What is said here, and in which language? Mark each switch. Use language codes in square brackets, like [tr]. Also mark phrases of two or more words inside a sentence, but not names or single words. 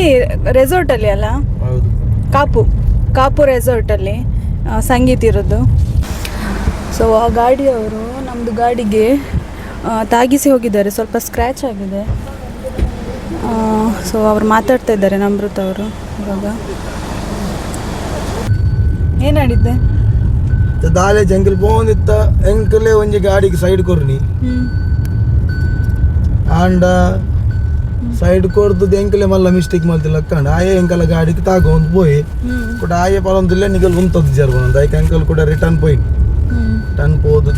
[kn] ರೆಸಾರ್ಟಲ್ಲಿ ಅಲ್ಲ, ಕಾಪು ರೆಸಾರ್ಟಲ್ಲಿ ಸಂಗೀತ ಇರೋದು. ಸೊ ಆ ಗಾಡಿಯವರು ನಮ್ಮದು ಗಾಡಿಗೆ ತಾಗಿಸಿ ಹೋಗಿದ್ದಾರೆ, ಸ್ವಲ್ಪ ಸ್ಕ್ರ್ಯಾಚ್ ಆಗಿದೆ. ಸೊ ಅವ್ರು ಮಾತಾಡ್ತಾ ಇದ್ದಾರೆ, ನಮ್ರತ ಅವರು. ಇವಾಗ ಏನಾಡಿದ್ದೆ? [tcy] ದಾಲೆ ಜಂಗಲ್ ಬೋಂದಿತ್ತ ಎಂಕಲೆ ಒಂಜಿ ಗಾಡಿಗೆ ಸೈಡ್ ಕೊರ್ನಿ ಆಂಡ ಸೈಡ್ ಕೊಡ್ದು ಎಂಕಲೆ ಮಲ್ಲ ಮಿಸ್ಟೇಕ್ ಮಾಡ್ತಿಲ್ಲ ಕಂಡು ಆಯೆ ಎಂಕಲ ಗಾಡಿಗೆ ತಾಗೊಂದು ಪೋಯಿ ಕೂಡ ಆಯೆ ಪಲೊಂದಿಲ್ಲ ನಿಗಲ್ ಉಂತದ್ದು ಜರ್ಬಂದು ಆಯ್ಕೆ ಅಂಕಲ್ ಕೂಡ ರಿಟರ್ನ್ ಪೋಯಿ ಟನ್ ಪೋದುದು